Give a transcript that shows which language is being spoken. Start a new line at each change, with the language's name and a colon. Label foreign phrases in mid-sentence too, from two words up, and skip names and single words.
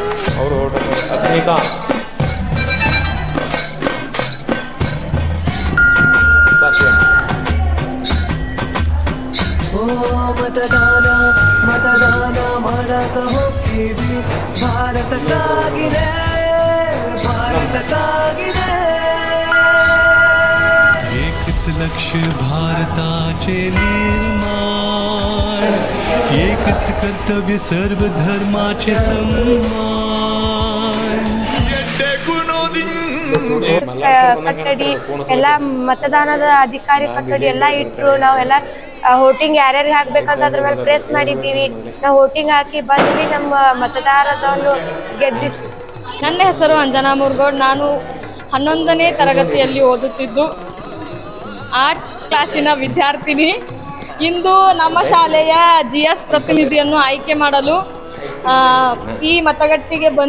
Kannada: मतदान मतदाನ ಮಾಡಕ ಹೋಗ್ತೀವಿ ಭಾರತಕ್ಕಾಗಿದೆ
Marathi: भारताचे एकच लक्ष्य भारताचे निर्माण एकच कर्तव्य सर्व धर्माचे सन्मान
Kannada: ಕಟ್ಟಡಿ ಎಲ್ಲ ಮತದಾನದ ಅಧಿಕಾರಿ ಕಟ್ಟಡಿ ಎಲ್ಲ ಇಟ್ಟರು ನಾವೆಲ್ಲ ವೋಟಿಂಗ್ ಯಾರ್ಯಾರಿಗೆ ಹಾಕ್ಬೇಕಂತ ಅದ್ರ ಮೇಲೆ ಪ್ರೆಸ್ ಮಾಡಿದ್ದೀವಿ ನಾವು ವೋಟಿಂಗ್ ಹಾಕಿ ಬಂದ್ವಿ ನಮ್ಮ ಮತದಾರರನ್ನು ಗೆದ್ದಿಸಿ ನನ್ನ ಹೆಸರು ಅಂಜನಾ ಮುರುಗೋಡ್ ನಾನು 11ನೇ ತರಗತಿಯಲ್ಲಿ ಓದುತ್ತಿದ್ದು ಆರ್ಟ್ಸ್ ಕ್ಲಾಸಿನ ವಿದ್ಯಾರ್ಥಿನಿ ಇಂದು ನಮ್ಮ ಶಾಲೆಯ GS ಪ್ರತಿನಿಧಿಯನ್ನು ಆಯ್ಕೆ ಮಾಡಲು ಈ ಮತಗಟ್ಟೆಗೆ